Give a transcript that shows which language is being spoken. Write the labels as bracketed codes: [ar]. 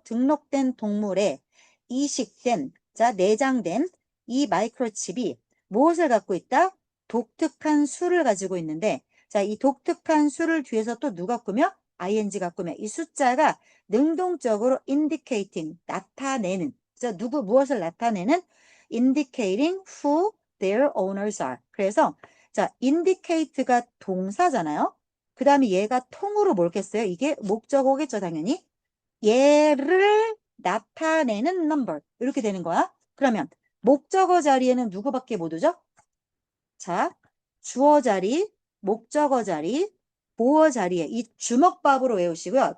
[ko] 등록된 동물에 이식된, 자, 내장된 이 마이크로칩이 무엇을 갖고 있다? 독특한 수를 가지고 있는데, 자, 이 독특한 수를 뒤에서 또 누가 꾸며? ing가 꾸며. 이 숫자가 능동적으로 indicating, 나타내는. 그래서 누구 무엇을 나타내는? [en] indicating who their owners are. [ko] 그래서 자, indicate가 동사잖아요. 그 다음에 얘가 통으로 뭘겠어요? 이게 목적어겠죠, 당연히. 얘를 나타내는 number. 이렇게 되는 거야. 그러면 목적어 자리에는 누구밖에 못 오죠? 자, 주어 자리, 목적어 자리, 보어 자리에 이 주먹밥으로 외우시고요.